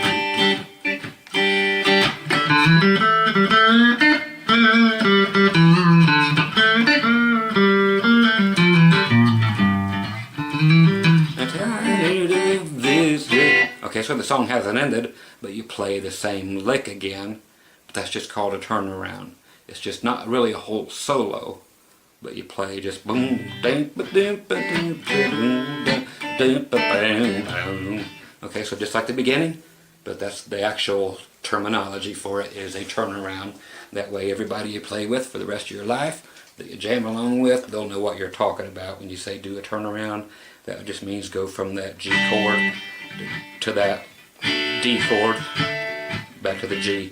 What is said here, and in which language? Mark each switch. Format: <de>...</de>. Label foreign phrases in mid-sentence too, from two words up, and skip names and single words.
<en>I'm tired of this. Okay, so the song hasn't ended, but you play the same lick again. But that's just called a turnaround. It's just not really a whole solo, but you play just boom, ding, ba ding, ba ding, ba ding, ba bang. Okay, so just like the beginning, but that's the actual terminology for it, is a turnaround. That way everybody you play with for the rest of your life, that you jam along with, they'll know what you're talking about when you say do a turnaround. That just means go from that G chord to that D chord back to the G.</en>